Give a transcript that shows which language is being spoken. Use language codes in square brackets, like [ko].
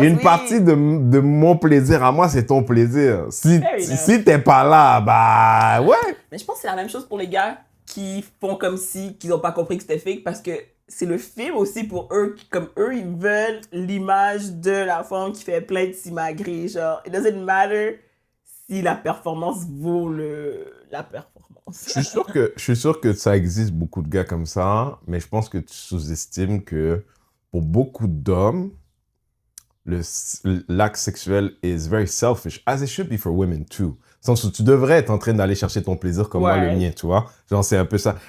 [fr] Une partie de mon plaisir à moi, c'est ton plaisir. Si t'es pas là, bah ouais. Mais je pense que c'est la même chose pour les gars qui font comme si qu'ils n'ont pas compris que c'était fake parce que c'est le film aussi pour eux, comme eux, ils veulent l'image de la femme qui fait plein de simagrées. Genre, [en] it doesn't matter [fr] si la performance vaut la performance. Je suis sûr que ça existe beaucoup de gars comme ça, mais je pense que tu sous-estimes que pour beaucoup d'hommes, l'acte sexuel [en] is very selfish, as it should be for women too. [fr] Sans que tu devrais être en train d'aller chercher ton plaisir comme moi, le mien, tu vois. Genre, c'est un peu ça.